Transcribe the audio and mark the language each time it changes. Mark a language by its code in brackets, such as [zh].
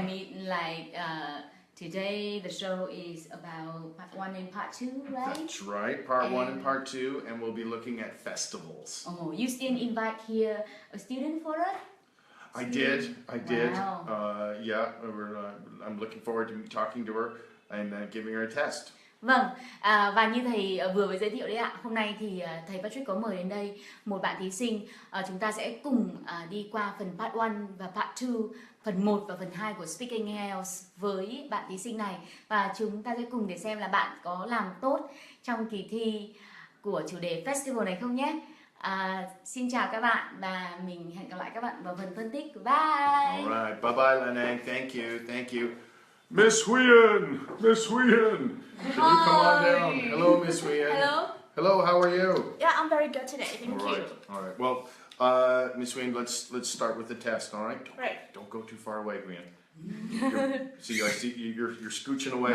[en] I mean, like, today the show is about part 1 and part 2, right? That's right, part 1 and part 2, and we'll be looking at festivals. Oh, you still invite here a student for us? I did. Wow. Yeah, I'm looking forward to talking to her and giving her a test. [vi] Vâng, và như thầy vừa mới giới thiệu đấy ạ, hôm nay thì thầy Patrick có mời đến đây một bạn thí sinh. Chúng ta sẽ cùng đi qua phần part 1 và part 2, phần 1 và phần 2 của Speaking IELTS với bạn thí sinh này. Và chúng ta sẽ cùng để xem là bạn có làm tốt trong kỳ thi của chủ đề Festival này không nhé. Xin chào các bạn và mình hẹn gặp lại các bạn vào phần phân tích. [en] Bye. Alright, bye bye Lan Anh. Thank you. Miss Huyền, can you come on down? Hello, Miss Huyền. Hello, how are you? Yeah, I'm very good today. Thank you. All right. Well, Miss Huyền, let's start with the test. All right. Right. Don't go too far away, Huyền. I see you're scooching away.